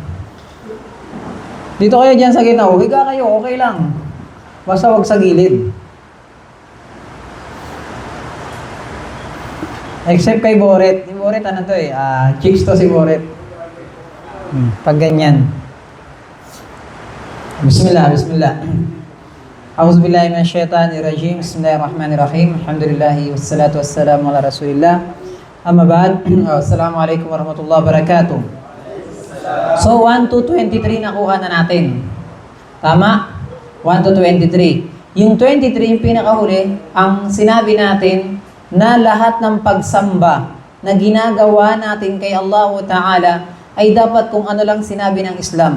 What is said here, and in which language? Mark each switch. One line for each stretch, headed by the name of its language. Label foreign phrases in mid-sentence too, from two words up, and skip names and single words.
Filipino: Dito kayo dyan sa gitna. Higa kayo, okay lang. Basta wag sa gilid. Except kay Boret. Si Boret ano to eh. Chicks to si Boret. Pag ganyan.
Arabic: بسم الله، بسم الله. أعوذ بالله من الشيطان الرجيم. بسم الله الرحمن الرحيم. الحمد لله والصلاة والسلام على رسول الله. أما بعد. السلام عليكم ورحمة الله وبركاته.
Filipino: So 1 to 23 nakuha na natin. Tama? 1 to 23. Yung 23 yung pinakahuli, ang sinabi natin na lahat ng pagsamba na ginagawa natin kay
Arabic: الله تعالى
Filipino: ay dapat kung ano lang sinabi ng Islam.